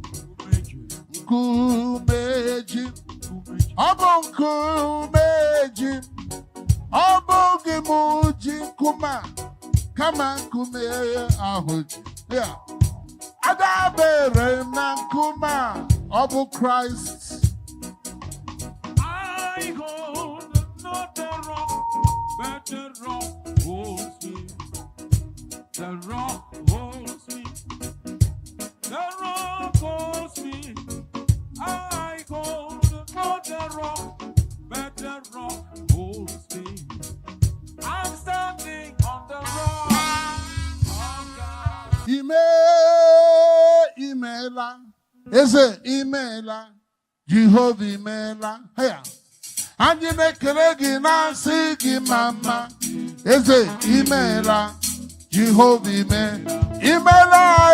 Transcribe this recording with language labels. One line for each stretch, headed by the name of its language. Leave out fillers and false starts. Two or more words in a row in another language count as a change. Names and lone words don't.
Igbo: nkume ji ọ bụ nkume ji ọ bụghị moji nkuma kama nkume ahụ ji adabere m na nkume ọ bụ Christ.
English: I hold not the rock, but the rock holds me. The rock holds me. The rock holds me. I hold not the rock, but the rock holds me. I'm standing on the rock of God.
Igbo: Imela. Eze imela. Jehovah imela. Hey. Anyị na-ekele gị na-asị gị mama. Eze imela. Jehovah imela. Imela.